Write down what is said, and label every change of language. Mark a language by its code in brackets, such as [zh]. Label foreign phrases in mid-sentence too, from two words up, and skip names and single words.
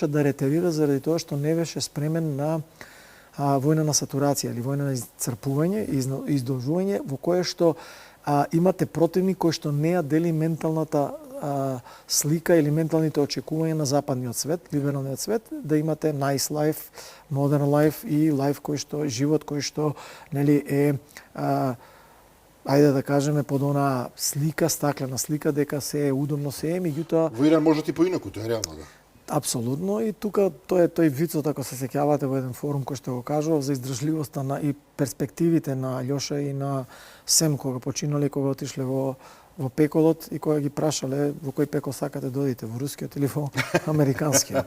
[mk] да ретерира заради тоа што не беше спремен на војна на сатурација или војна на исцрпување и издолжување во кое што имате противник кој што не ја дели менталната слика или менталните очекувања на западниот свет, либералниот свет, да имате [en] nice life, modern life [mk] и life кој што живот кој што нели е ајде да кажеме под она слика, стаклена слика дека се е удобно се е, меѓутоа во Иран можат и поинаку, тоа е реално, да. Апсолутно, и тука тој вицот, ако се сеќавате во еден форум кој што го кажував за издржливоста на и перспективите на Љоша и на Сем кога починале, кога отишле во пеколот и кога ги прашале во кој пекол сакате да одите, во рускиот или во американскиот.